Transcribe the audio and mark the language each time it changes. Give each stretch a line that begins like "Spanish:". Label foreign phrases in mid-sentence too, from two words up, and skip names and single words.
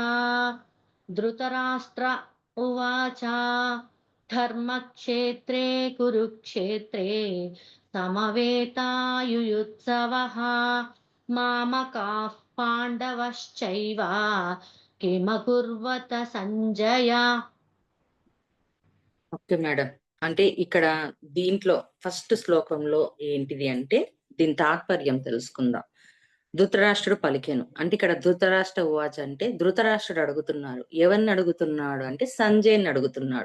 Sanskrit: धृतराष्ट्र उवाच धर्मक्षेत्रे कुरुक्षेत्रे समवेतायुयुत्सवः मामकाः पाण्डवश्चैव किमकुर्वत సంజయ.
Telugu: ఓకే మేడం. అంటే ఇక్కడ దీంట్లో ఫస్ట్ శ్లోకంలో ఏంటిది అంటే దీని తాత్పర్యం తెలుసుకుందాం. ధృతరాష్ట్రుడు పలికెను. అంటే ఇక్కడ
Sanskrit: ధృతరాష్ట్ర ఉవాచ
Telugu: అంటే ధృతరాష్ట్రుడు అడుగుతున్నాడు. ఎవరిని అడుగుతున్నాడు అంటే సంజయ్‌ని అడుగుతున్నాడు.